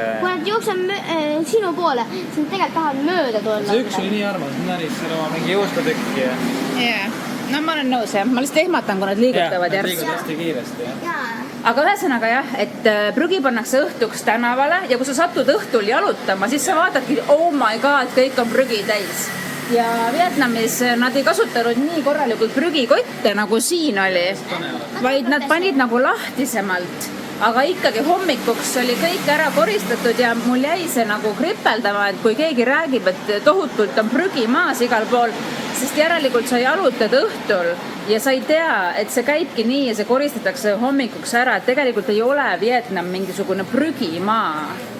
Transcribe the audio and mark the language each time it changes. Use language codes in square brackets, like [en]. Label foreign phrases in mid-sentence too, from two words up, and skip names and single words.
[et] Kui nad jooksevad sinu poole, siis nad tegelikult tahavad mööda tulla. See üks oli nii armas, näris seal oma mingi juustotükki. Jaa. No ma olen nõus, jah. Ma lihtsalt ehmatan, kui nad liigutavad Nad järgi. liiguvad hästi kiiresti, jah. Jaa. Aga ühesõnaga jah, et prügi pannakse õhtuks tänavale ja kui sa satud õhtul jalutama, siis sa vaatadki, [en] oh my god, [et] kõik on prügi täis. Ja Vietnamis nad ei kasutanud nii korralikult prügikotte, nagu siin oli, vaid nad panid nagu lahtisemalt. Aga ikkagi hommikuks oli kõik ära koristatud ja mul jäi see nagu kripeldama, et kui keegi räägib, et tohutult on prügi maas igal pool, sest järelikult sa jalutad õhtul ja sa ei tea, et see käibki nii ja see koristatakse hommikuks ära, et tegelikult ei ole Vietnam mingisugune prügimaa.